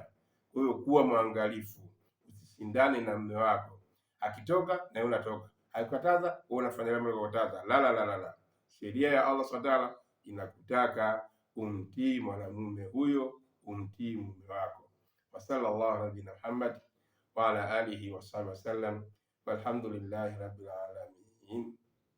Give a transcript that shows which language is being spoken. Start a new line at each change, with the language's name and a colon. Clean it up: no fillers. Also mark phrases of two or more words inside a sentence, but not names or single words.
Swahili: Kwa hiyo kuwa mwangalifu, usishindane na mume wako, akitoka na wewe unatoka, akikataza wewe unafanya jambo la kukataza. La. Sheria ya Allah Subhanahu inakutaka umtii mwanamume huyo, umtii mume wako.
Arabic: وصلى الله على نبينا محمد وعلى آله وصحبه وسلم والحمد لله رب العالمين.